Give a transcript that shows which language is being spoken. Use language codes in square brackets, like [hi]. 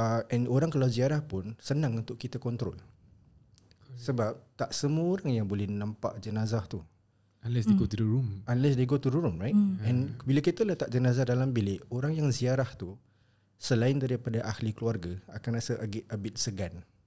[ms] And orang kalau ziarah pun senang untuk kita kontrol. Sebab tak semua orang yang boleh nampak jenazah tu. [en] Unless they go to the room. Unless they go to the room, right? [ms] And bila kita letak jenazah dalam bilik, orang yang ziarah tu, selain daripada ahli keluarga, akan rasa [en] a bit [ms] segan.